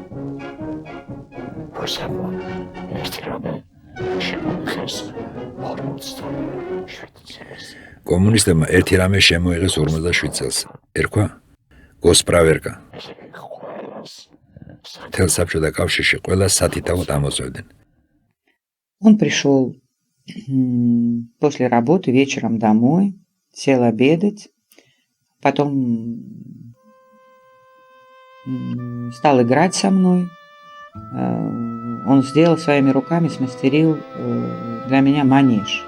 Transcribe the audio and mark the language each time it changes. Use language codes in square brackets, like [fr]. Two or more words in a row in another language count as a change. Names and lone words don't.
[ka] კომუნისტებმა ერთი რამე შემოიღეს 47 წელს. ერქვა გოსპრავერკა. მთელ საბჭოთა კავშირში ყველა სათითაოდ ამოწევდნენ. [ru] Он пришел после работы вечером домой, сел обедать, потом стал играть со мной. Он сделал своими руками, смастерил для меня манеж.